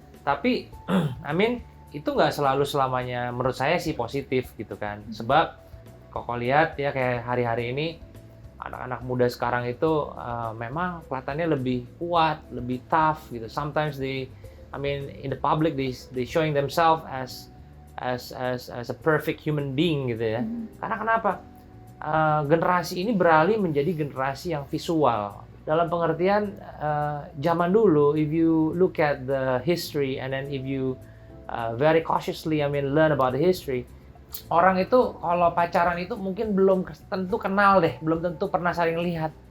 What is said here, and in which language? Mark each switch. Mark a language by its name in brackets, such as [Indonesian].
[Indonesian] Tapi I mean itu nggak selalu selamanya menurut saya sih positif gitu kan, sebab Koko lihat ya kayak hari-hari ini anak-anak muda sekarang itu memang kelihatannya lebih kuat, lebih tough gitu. [English] Sometimes in the public they showing themselves as a perfect human being gitu ya. [Indonesian] Karena kenapa? Generasi ini beralih menjadi generasi yang visual. Dalam pengertian zaman dulu, if you look at the history and then if you very cautiously learn about the history, orang itu kalau pacaran itu mungkin belum tentu kenal deh, belum tentu pernah saling lihat.